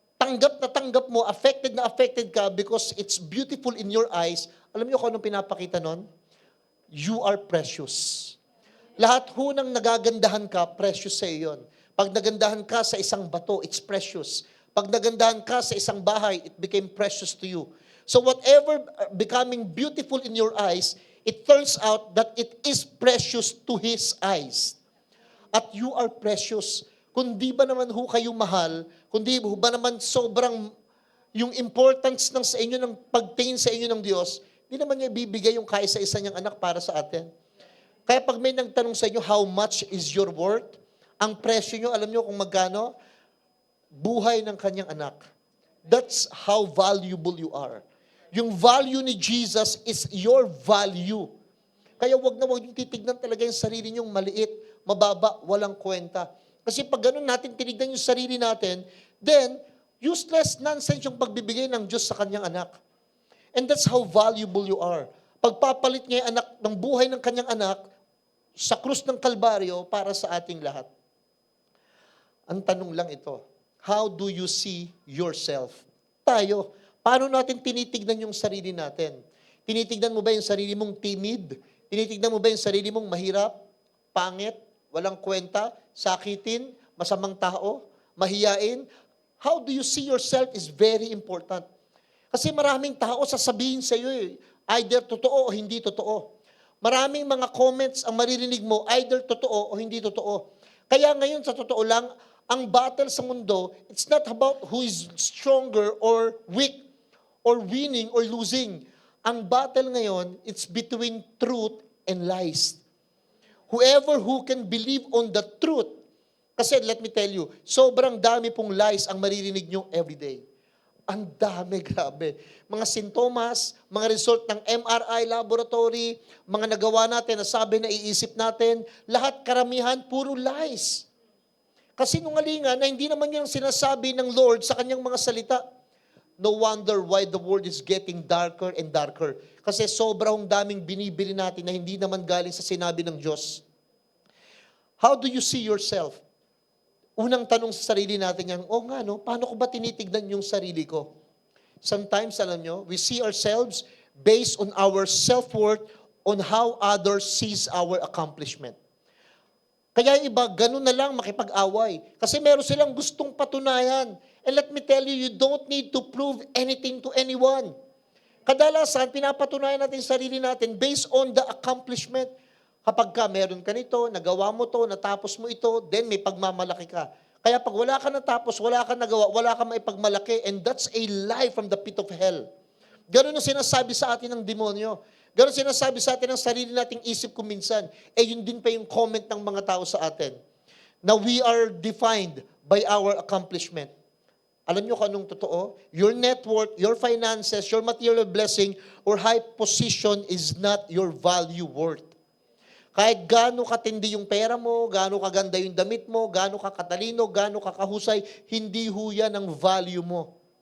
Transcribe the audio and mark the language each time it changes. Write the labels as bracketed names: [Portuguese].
[Filipino] tanggap na tanggap mo, affected na affected ka [English] because it's beautiful in your eyes, [Filipino] alam niyo kung anong pinapakita nun? [English] You are precious. [Filipino] Lahat ho ng nagagandahan ka, precious sa iyo yun. Pag nagandahan ka sa isang bato, [English] it's precious. [Filipino] Pag nagandahan ka sa isang bahay, [English] it became precious to you. So whatever becoming beautiful in your eyes, it turns out that it is precious to His eyes. At you are precious. [Filipino] Kung di ba naman ho kayo mahal, kung di ba naman sobrang yung importance ng sa inyo, ng pagtingin sa inyo ng Diyos, di naman niya ibibigay yung kaisa-isa niyang anak para sa atin. Kaya pag may nagtanong sa inyo, [English] how much is your worth? [Filipino] Ang presyo nyo, alam nyo kung magkano? Buhay ng kanyang anak. [English] That's how valuable you are. [Filipino] Yung value ni Jesus [English] is your value. [Filipino] Kaya wag na wag yung titignan talaga yung sarili nyong maliit, mababa, walang kwenta. Kasi pag ganun natin tinignan yung sarili natin, then useless, nonsense yung pagbibigay ng Diyos sa kanyang anak. [English] And that's how valuable you are. [Filipino] Pagpapalit niya yung anak ng buhay ng kanyang anak sa krus ng Kalbaryo para sa ating lahat. Ang tanong lang ito, [English] how do you see yourself? [Filipino] Tayo, paano natin tinitignan yung sarili natin? Tinitignan mo ba yung sarili mong timid? Tinitignan mo ba yung sarili mong mahirap, pangit, walang kwenta, sakitin, masamang tao, mahiyain? [English] How do you see yourself is very important. [Filipino] Kasi maraming tao sasabihin sa iyo either totoo o hindi totoo. Maraming mga comments ang maririnig mo, either totoo o hindi totoo. Kaya ngayon sa totoo lang, ang battle sa mundo, [English] it's not about who is stronger or weak or winning or losing. [Filipino] Ang battle ngayon, [English] it's between truth and lies. Whoever who can believe on the truth, kasi let me tell you, [Filipino] sobrang dami pong lies ang maririnig nyo [English] everyday. [Filipino] Ang dami, grabe. Mga sintomas, mga result ng MRI laboratory, mga nagawa natin, nasabi na iisip natin, lahat karamihan, puro lies. Kasi nungalingan na hindi naman yun ang sinasabi ng Lord sa kanyang mga salita. [English] No wonder why the world is getting darker and darker. [Filipino] Kasi sobrang daming binibili natin na hindi naman galing sa sinabi ng Diyos. [English] How do you see yourself? [Filipino] Unang tanong sa sarili natin yan, paano ko ba tinitignan yung sarili ko? [English] Sometimes, [Filipino] alam nyo, [English] we see ourselves based on our self-worth on how others sees our accomplishment. [Filipino] Kaya iba, ganun na lang makipag-away. Kasi meron silang gustong patunayan. [English] And let me tell you, you don't need to prove anything to anyone. [Filipino] Kadalasan, pinapatunayan natin sarili natin [English] based on the accomplishment. [Filipino] Kapag ka meron ka nito, nagawa mo to, natapos mo ito, then may pagmamalaki ka. Kaya pag wala ka natapos, wala ka nagawa, wala ka maipagmalaki, [English] and that's a lie from the pit of hell. [Filipino] Ganun ang sinasabi sa atin ng demonyo. Ganun sinasabi sa atin ng sarili nating isip ko minsan. Yun din pa yung comment ng mga tao sa atin. [English] Na we are defined by our accomplishment. [Filipino] Alam nyo kung anong totoo? [English] Your net worth, your finances, your material blessing, or high position is not your value worth. [Filipino] Kahit gaano katindi yung pera mo, gaano kaganda yung damit mo, gaano ka katalino, gaano ka kahusay, hindi ho yan ang value mo.